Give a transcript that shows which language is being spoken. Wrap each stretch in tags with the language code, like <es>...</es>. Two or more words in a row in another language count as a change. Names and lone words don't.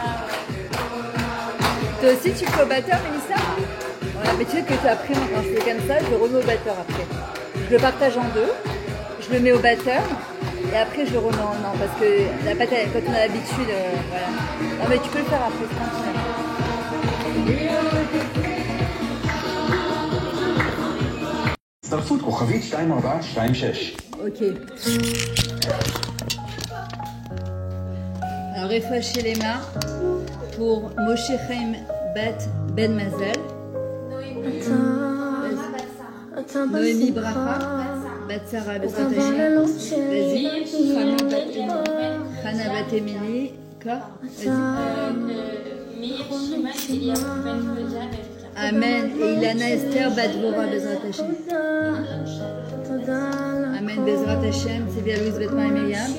<fr>Toi aussi, tu fais au batteur, Mélissa? On a l'habitude que tu as pris quand c'est comme ça, je le remets au batteur après. Je le partage en deux, je le mets au batteur et après je le remets en un parce que la pâte, quand on a l'habitude, voilà. Non mais tu peux le faire après, tranquille.</fr> <he>הצטרפות כוכבית 2426.</he> <fr>Ok. Alors réfléchis les mains pour Moshe Chaim Bat Ben Mazel. Noémie Bracha, Batsara</fr> <he>בעזרת השם,</he> <fr>vas-y, Chana Bat Emily, quoi? Amen, et Ilana Esther Bat Dvorah</fr> <he>בעזרת השם. אמן, בעזרת השם,</he> <fr>c'est bien Louise Betma et Myriam.</fr>